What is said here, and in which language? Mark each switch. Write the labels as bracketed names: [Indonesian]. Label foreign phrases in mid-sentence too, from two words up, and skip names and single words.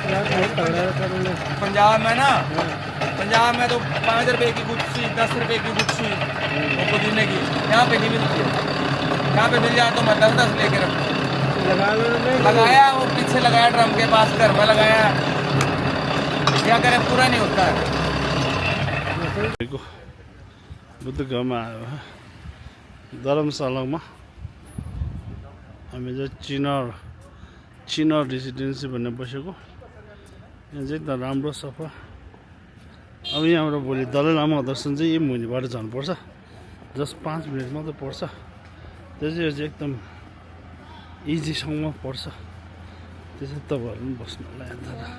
[Hindi] पंजाब में ना पंजाब में तो 5 रुपए की गुच्छी 10 रुपए की गुच्छी वो पुदीने की यहाँ पे नहीं मिलती है यहाँ पे मिल जाए तो मैं 10 लेके रखूँ लगाया वो पीछे लगाया ड्रम के पास घर में लगाया क्या करें पूरा नहीं होता है [Nepali] बुद्धगयामा आयो धर्मशालामा हामी चाहिँ चिनर रेसिडेन्सी भन्ने बसेको यहाँ चाहिँ एकदम राम्रो सफा अब यहाँबाट भोलि दलाई लामा दर्शन चाहिँ यही मुनिबाट जानुपर्छ जस्ट 5 मिनट मात्रै पर्छ त्यो चाहिँ यो चाहिँ एकदम इजीसँग पर्छ त्यसै तपाईँहरू पनि बस्नुलाई अन्त